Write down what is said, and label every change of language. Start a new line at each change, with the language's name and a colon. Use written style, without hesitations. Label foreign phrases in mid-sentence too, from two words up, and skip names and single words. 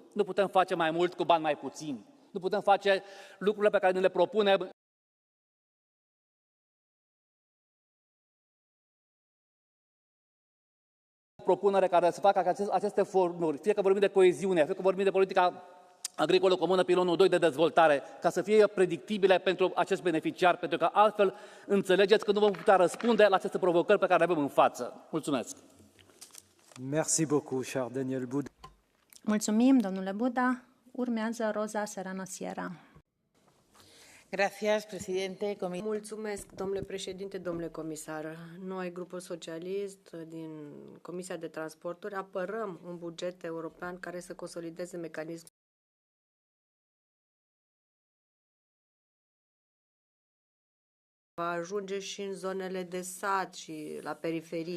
Romanian: Nu putem face mai mult cu bani mai puțini. Nu putem face lucrurile pe care ne le propunem propunere care să facă aceste fonduri, fie că vorbim de coeziune, fie că vorbim de politica agricolă comună, pilonul 2 de dezvoltare, ca să fie predictibile pentru acest beneficiar, pentru că altfel înțelegeți că nu vom putea răspunde la aceste provocări pe care le avem în față. Mulțumesc!
French: Merci beaucoup, cher Daniel Buda.
Romanian: Mulțumim, domnule Buda. Urmează Rosa Serrano Sierra.
Spanish: Gracias, presidente.
Romanian: Mulțumesc, domnule președinte, domnule comisar. Noi, grupul socialist din Comisia de Transporturi, apărăm un buget european care să consolideze mecanismul va ajunge și în zonele de sat și la periferii.